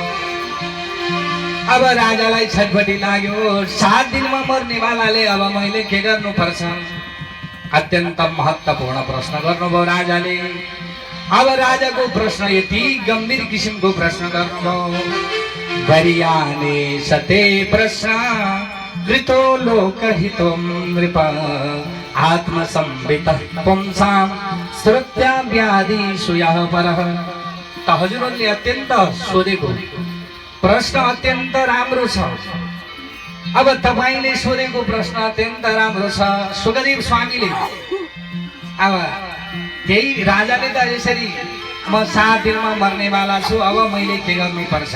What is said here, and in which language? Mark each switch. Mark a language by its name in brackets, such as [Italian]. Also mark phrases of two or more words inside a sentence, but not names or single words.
[Nepali] अब राजालाई छटपटी लाग्यो, 7 दिनमा मर्नेवालाले अब मैले के गर्नुपर्छ? अत्यन्त महत्त्वपूर्ण प्रश्न गर्नुभयो राजाले। अब राजाको प्रश्न यति गम्भीर किसिमको प्रश्न गर्नुभयो। [Sanskrit] गरियाने सते प्रश्न कृतो लोकहितो नृप आत्मसंवितः पुंसां श्रुत्या व्याधिषु यः परः। [Nepali] त हजुरहरूले अत्यन्त सोधेको प्रश्न अत्यन्त राम्रो छ। अब तपाईले सोधेको प्रश्न अत्यन्त राम्रो छ। सुकदेव स्वामीले अब त्यही राजाले त यसरी म 7 दिनमा मर्नेवाला छु, अब मैले के गर्नुपर्छ?